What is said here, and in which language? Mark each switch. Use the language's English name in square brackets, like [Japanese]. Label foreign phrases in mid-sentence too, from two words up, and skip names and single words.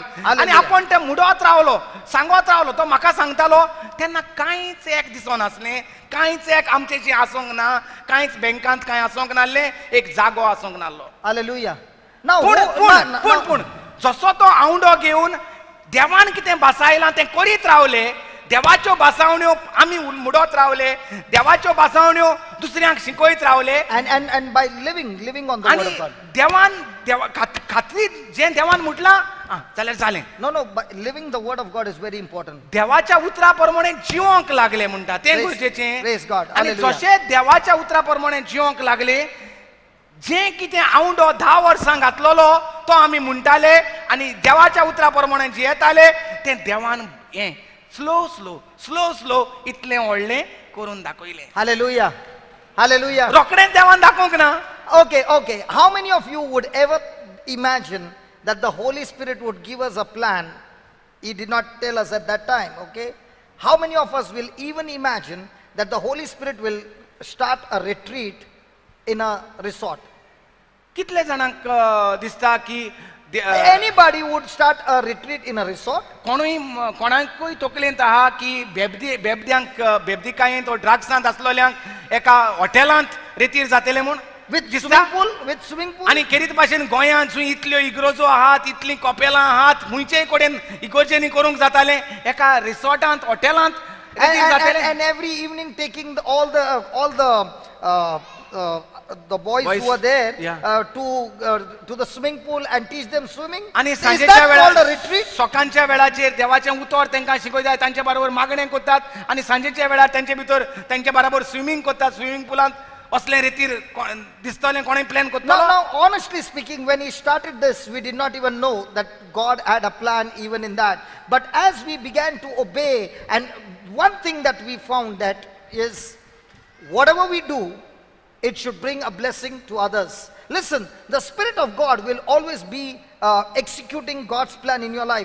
[Konkani] आनी आपण ते म्हणत रावलो, सांगत रावलो. तो म्हाका सांगतालो तेन्ना कांयच एक दिसनासलें, कांयच एक आमचें आसोंक ना, कांयच बँकांत कांय आसोंक नासलें, एक जागो आसोंक नासलो. [English] Hallelujah. Now, [Konkani] पूण जसो तो आवंडो घेवन देवान कितें बासायलां तें करीत रावले, देवाच्यो बासावण्यो आमी म्हणत रावले, देवाच्यो बासावण्यो दुसऱ्यांक शिकयत रावले. [English] and by living on the Word of God. [Konkani] देवान खात्री जें देवान म्हटलां जाल्यार जालें. [English] No, but living the Word of God is very important. [Konkani] देवाच्या उतरा प्रमाणे जिवंक लागले म्हणटा तें गरजेचें. [English] Praise God. [Konkani] आनी [English] Hallelujah. [Konkani] जशें देवाच्या उतरा प्रमाणे जिवंक लागले, जें कितें आवंडो 10 वर्सां घातलेलो तो आमी म्हणटाले आनी देवाच्या उतरा प्रमाणे जियेताले, तें देवान हें स्लो इतलें व्हडलें करून दाखयलें. [English] Hallelujah. Hallelujah. [Konkani] रोखडेंच देवान दाखोवंक ना. [English] Okay. How many of you would ever imagine that the Holy Spirit would give us a plan? He did not tell us at that time, okay? How many of us will even imagine that the Holy Spirit will start a retreat in a resort? [Konkani] कितले जाणांक दिसता की [English] Anybody would start a retreat in a resort? [Konkani] कोणाकूय तकलेंत आहा की बेबदिकायेंत वा ड्रग्सांत आसलेल्यांक एका हॉटेलांत रितीर जातलें म्हूण [English] With [Konkani] दिसता. [English] swimming pool? [Konkani] आनी खेरीत भाशेन गोंयांत जंय इतल्यो इगर्जो आहात, इतलीं कपेलां आहात, खंयचेय कडेन इगर्जेनी करूंक जातालें, एका रिसॉर्टांत हॉटेलांत रितीर जातलें. [English] And every evening taking all the boys who are there to the swimming pool and teach them swimming. [Konkani] आनी [English] Is [Konkani] सांजेच्या [English] that called a [Konkani] वेळार [English] retreat? [Konkani] सकाळच्या वेळाचेर देवाचें उतर तांकां शिकयतात, तांचे बरोबर मागणें करतात, आनी सांजेच्या वेळार तांचे भितर तांचे बरोबर स्विमींग करतात. स्विमींग पुलांत असलें रितीर दिसतलें कोणें प्लॅन करतलो. [English] Now, honestly speaking, when he started this, we did not even know that God had a plan even in that. But as we began to obey, and one thing that we found that is, whatever we do, it should bring a blessing to others. Listen, the Spirit of God will always be executing God's plan in your life.